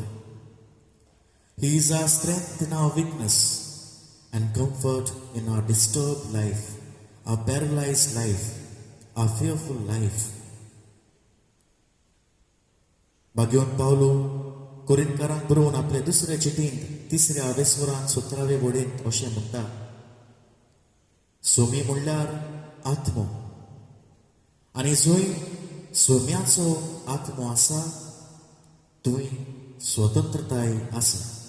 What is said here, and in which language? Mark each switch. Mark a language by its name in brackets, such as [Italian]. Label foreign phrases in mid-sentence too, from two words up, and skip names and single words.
[English] He is our strength in our weakness and comfort in our disturbed life, our paralyzed life, our fearful life. [Konkani] भाग्यवन पावलो कोरिंथकारांक बरोवन आपले दुसरे चिठींत तिसऱ्या अवेस्वरांत 17वे वडेंत अशें म्हणटा, सोमी म्हणल्यार आत्मो, आनी जंय सोम्याचो आत्मो आसा थंय स्वतंत्रताय आसा.